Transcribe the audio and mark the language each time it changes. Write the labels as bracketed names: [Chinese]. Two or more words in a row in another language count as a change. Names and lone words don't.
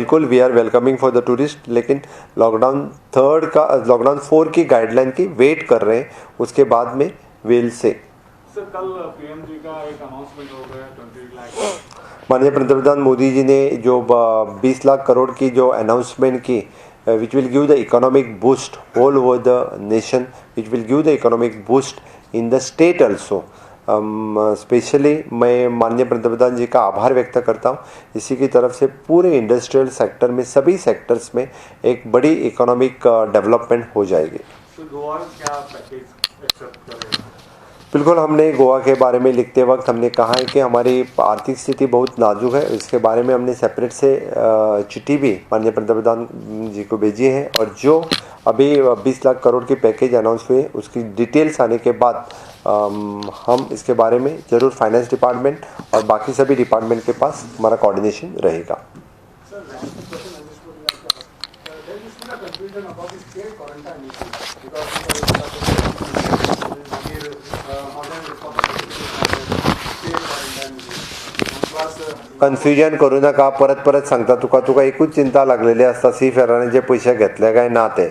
[Hindi] बिल्कुल, [English] We are welcoming for the tourist, [Hindi] लेकिन लॉकडाउन 4 की गाइडलाइन की वेट कर रहे हैं, उसके बाद में [English] will see. [Hindi] सर, कल PM जी का एक अनाउंसमेंट हो गया 20 लाख। माननीय पंतप्रधान मोदी जी ने जो 20 लाख करोड़ की जो अनाउंसमेंट की, [English] which will give the economic boost all over the nation, which will give the economic boost in the state also. [Hindi] स्पेशली मैं माननीय पंतप्रधान जी का आभार व्यक्त करता हूँ। इसी की तरफ से पूरे [English] industrial sector [Hindi] में, सभी सेक्टर्स में एक बड़ी [English] economic development [Hindi] हो जाएगी। तो गोवा क्या पैकेज एक्सेप्ट करेगा? बिल्कुल, हमने गोवा के बारे में लिखते वक्त हमने कहा है कि हमारी आर्थिक स्थिति बहुत नाजुक है। इसके बारे में हमने सेपरेट से चिट्ठी भी माननीय पंतप्रधान जी को भेजी है, और जो अभी 20 लाख करोड़ की पैकेज अनाउंस हुए उसकी डिटेल्स आने के बाद हम इसके बारे में ज़रूर [English] finance department [Hindi] और बाकी सभी डिपार्टमेंट के पास हमारा कोऑर्डिनेशन रहेगा। [Konkani] कन्फ्युजन करू नका, परत सांगता, तुका एकूच चिंता लागलेली आसता सी फेरांनी जे पयशे घेतले काय ना ते।